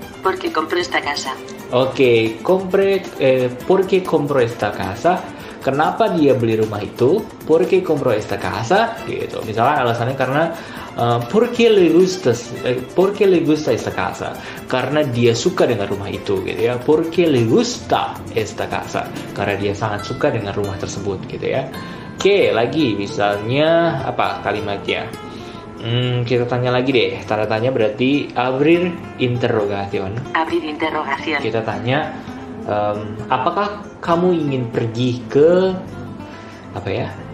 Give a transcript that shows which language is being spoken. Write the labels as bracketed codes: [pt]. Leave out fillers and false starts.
[es] ¿Por qué compró esta casa? Oke, ¿por qué compró esta casa? [id] Kenapa dia beli rumah itu? [es] ¿Por qué compró esta casa? [id] Gitu. Misalnya alasannya karena [es] ¿por qué le gusta esta casa? [id] Karena dia suka dengan rumah itu, gitu ya. [es] ¿Por qué le gusta esta casa? [id] Karena dia sangat suka dengan rumah tersebut, gitu ya. Oke, lagi misalnya apa kalimatnya? Kita tanya lagi deh. Tanda tanya berarti abrir interrogation. Abrir interrogation. Kita tanya, apakah kamu ingin pergi ke apa ya?